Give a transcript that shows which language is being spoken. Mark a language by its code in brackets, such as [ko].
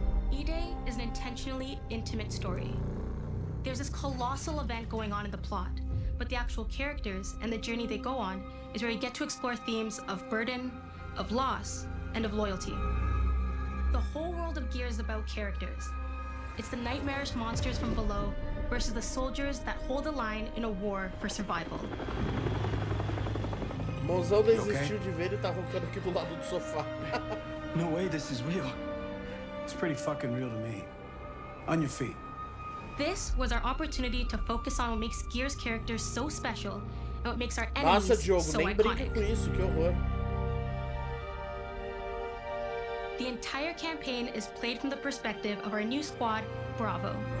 [en] E-Day is an intentionally intimate story. There's this colossal event going on in the plot, but the actual characters and the journey they go on is where you get to explore themes of burden, of loss, and of loyalty. The whole world of Gears is about characters. It's the nightmarish monsters from below versus the soldiers that hold the line in a war for survival. [pt] Mozão desistiu de ver e tá roncando aqui do lado do sofá. [en] No way this is real. It's pretty fucking real to me. On your feet. This was our opportunity to focus on what makes Gears characters so special and what makes our enemies [pt] Nossa, Diogo, [en] so [pt] nem [en] iconic. [pt] brinca com isso, que horror. [en] The entire campaign is played from the perspective of our new squad, Bravo.